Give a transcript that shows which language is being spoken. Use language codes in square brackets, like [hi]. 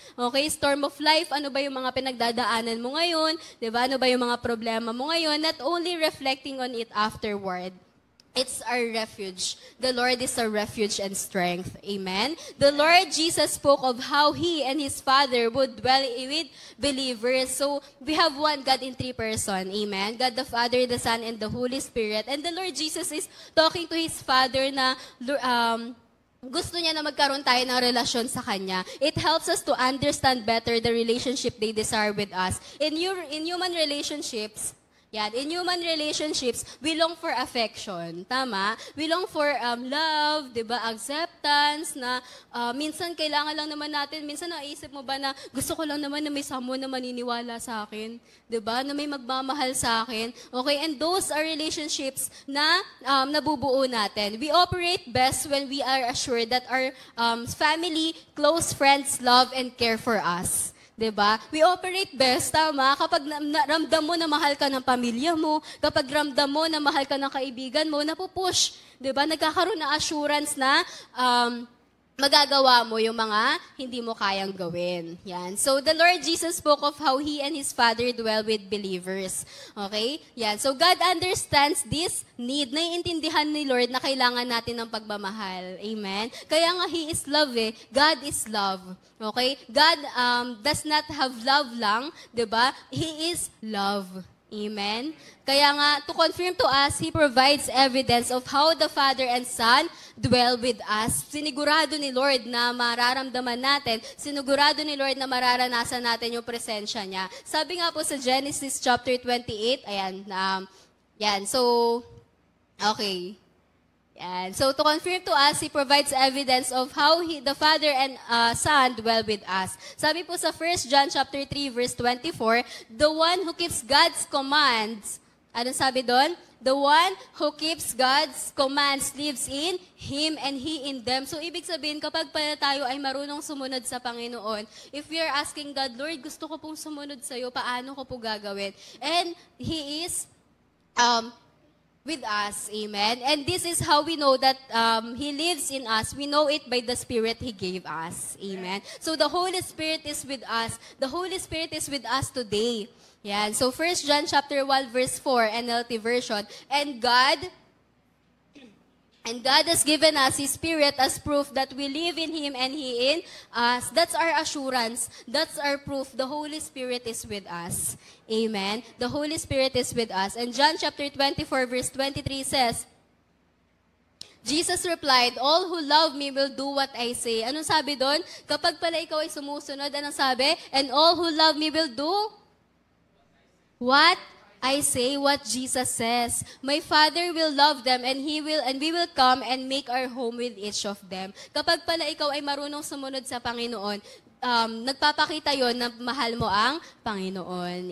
[tl] Okay, storm of life, ano ba yung mga pinagdadaanan mo ngayon? Diba? Ano ba yung mga problema mo ngayon? [en] Not only reflecting on it afterward. It's our refuge. The Lord is our refuge and strength. Amen. The Lord Jesus spoke of how He and His Father would dwell with believers. So, we have one God in three person. Amen. God the Father, the Son, and the Holy Spirit. And the Lord Jesus is talking to His Father [tl] na gusto niya na magkaroon tayo ng relasyon sa Kanya. [en] It helps us to understand better the relationship they desire with us. In human relationships, in human relationships, we long for affection. [tl] Tama? [en] We long for love, [tl] di ba? Acceptance, na minsan kailangan lang naman natin, minsan naisip mo ba na gusto ko lang naman na may someone na maniniwala sa akin? Di ba? Na may magmamahal sa akin. [en] Okay, and those are relationships [tl] na nabubuo natin. [en] We operate best when we are assured that our family, close friends, love and care for us. [tl] Diba? [en] We operate best, [tl] tama, kapag ramdam mo na mahal ka ng pamilya mo, kapag ramdam mo na mahal ka ng kaibigan mo, napupush. Diba? Nagkakaroon ng assurance na magagawa mo yung mga hindi mo kayang gawin. Yan. [en] So, the Lord Jesus spoke of how He and His Father dwell with believers. Okay? Yan. So, God understands this need. [tl] Naiintindihan ni Lord na kailangan natin ng pagmamahal. Amen? [en] Kaya nga, He is love eh. God is love. Okay? God does not have love lang. Diba? He is love. Amen? Kaya nga, to confirm to us, He provides evidence of how the Father and Son dwell with us. [tl] Sinigurado ni Lord na mararamdaman natin, sinigurado ni Lord na mararanasan natin yung presensya niya. Sabi nga po sa Genesis chapter 28, ayan, so, okay. Yan. [en] So, to confirm to us, He provides evidence of how the Father and Son dwell with us. Sabi po sa 1 John chapter 3, verse 24, the one who keeps God's commands, [tl] anong sabi doon? [en] The one who keeps God's commands lives in Him and He in them. [tl] So, ibig sabihin, kapag pala tayo ay marunong sumunod sa Panginoon, [en] if we are asking God, [tl] Lord, gusto ko pong sumunod sa iyo, paano ko po gagawin? [en] And He is with us. Amen. And this is how we know that He lives in us. We know it by the Spirit He gave us. Amen. So the Holy Spirit is with us. The Holy Spirit is with us today. Yan. So 1 John chapter 1 verse 4 NLT version. And God has given us His Spirit as proof that we live in Him and He in us. That's our assurance. That's our proof. The Holy Spirit is with us. Amen. The Holy Spirit is with us. And John chapter 24 verse 23 says, Jesus replied, all who love me will do what I say. [tl] Anong sabi doon? Kapag pala ikaw ay sumusunod, anong sabi? [en] And all who love me will do what I say, what Jesus says. My Father will love them and we will come and make our home with each of them. [tl] Kapag pala ikaw ay marunong sumunod sa Panginoon, nagpapakita yon na mahal mo ang Panginoon.